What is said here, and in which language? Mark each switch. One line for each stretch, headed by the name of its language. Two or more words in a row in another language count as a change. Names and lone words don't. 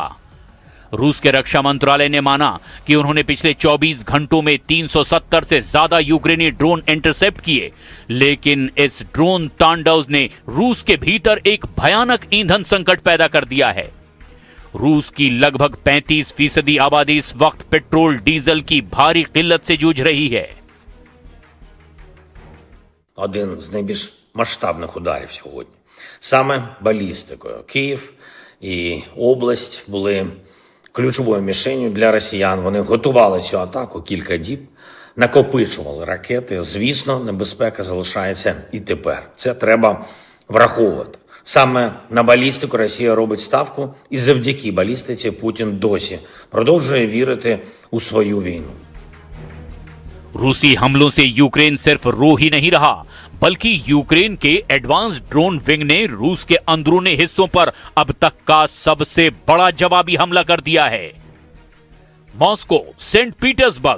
Hindi: रूस के रक्षा मंत्रालय ने माना कि उन्होंने पिछले 24 घंटों में 370 से ज्यादा यूक्रेनी
English: drone intercept
Hindi: किए, लेकिन इस ड्रोन तांडव ने रूस के भीतर एक भयानक ईंधन संकट पैदा कर दिया है। रूस की लगभग 35% आबादी इस वक्त
English: petrol diesel
Hindi: की भारी किल्लत से जूझ रही है।
Ukrainian: Один з найбільш масштабних ударів сьогодні. Саме балістикою. Київ і область були ключовою мішенью для росіян. Вони готували цю атаку кілька діб, накопичували ракети. Звісно, небезпека залишається і тепер. Це треба враховувати. Саме на балістику Росія робить ставку, і завдяки балістиці Путін досі продовжує вірити у свою війну.
Hindi: रूसी हमलों से यूक्रेन सिर्फ रो ही नहीं रहा, बल्कि यूक्रेन के
English: advance drone wing
Hindi: ने रूस के अंदरूनी हिस्सों पर अब तक का सबसे बड़ा जवाबी हमला कर दिया है। मॉस्को, सेंट पीटर्सबर्ग।